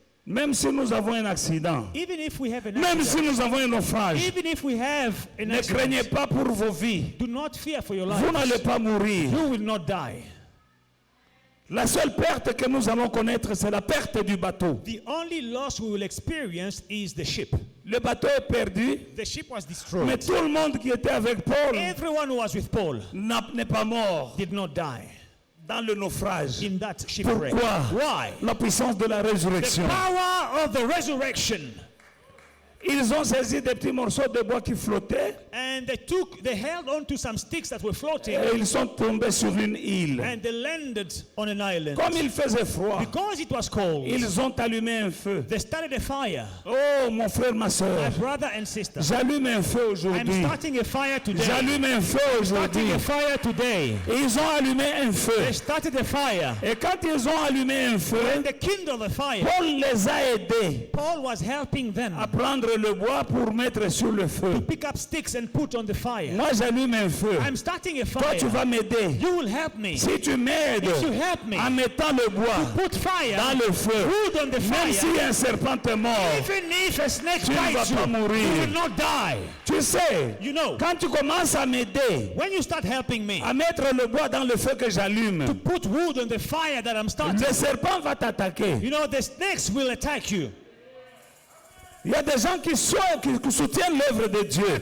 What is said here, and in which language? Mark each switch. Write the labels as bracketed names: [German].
[French] même si nous avons un accident, [English] even if we have an [French] même si [English] accident, [French] nous avons un naufrage, [English] even if we have an [French] ne craignez [English] accident, [French] pas pour vos vies. [English] do not fear for your [French] Vous n'allez [English] life. [French] pas mourir. [English] You will not die. [French] La seule perte que nous allons connaître, c'est la perte du bateau. [English] The only loss we will experience is the ship. [French] Le bateau est perdu, [English] The ship was [French] mais [English] destroyed. [French] tout le monde qui était avec Paul [English] Everyone who was with Paul [French] n'est pas mort [English] did not die [French] dans le naufrage. [English] in that shipwreck. [French] Pourquoi? [English] Why? [French] La puissance de la [English] The [French] résurrection. [English] power of the resurrection. [French] Ils ont saisi des petits morceaux de bois qui flottaient [English] And they held on to some sticks that were floating, [French] et ils sont tombés sur une île. [English] and they landed on an island. [French] Comme il faisait froid, [English] Because it was cold, [French] ils ont allumé un feu. [English] they started a fire. [French] Oh, mon frère, ma [English] My [French] soeur, [English] brother and sister, [French] j'allume un feu [English] I'm [French] aujourd'hui. [English] starting a fire today. [French] J'allume un feu aujourd'hui. [English] Starting a fire today. [French] Et ils ont allumé un feu. [English] They started a fire. [French] Et quand ils ont allumé un feu, [English] When they kindled the fire, [French] Paul les a aidés [English] Paul was helping them [French] à prendre le bois pour mettre sur le feu. [English] pick up sticks and put on the fire. [French] Moi, j'allume un feu. [English] I'm starting a [French] Toi, [English] fire. [French] tu vas m'aider. [English] You will help me. [French] Si tu m'aides [English] If you help me, [French] en mettant le bois [English] put fire, [French] dans le feu, [English] wood on the [French] même si [English] fire. [French] un serpent est mort, [English] Even if a snake [French] tu ne vas [English] bites you, [French] pas [English] you [French] mourir. [English] will not die. [French] Tu sais, [English] You know, [French] quand tu commences à m'aider [English] when you start helping me [French] à mettre le bois dans le feu que j'allume, [English] put wood on the fire that I'm starting, [French] le serpent va t'attaquer. [English] you know, the snakes will attack you. [French] Il y a des gens qui soutiennent l'œuvre de Dieu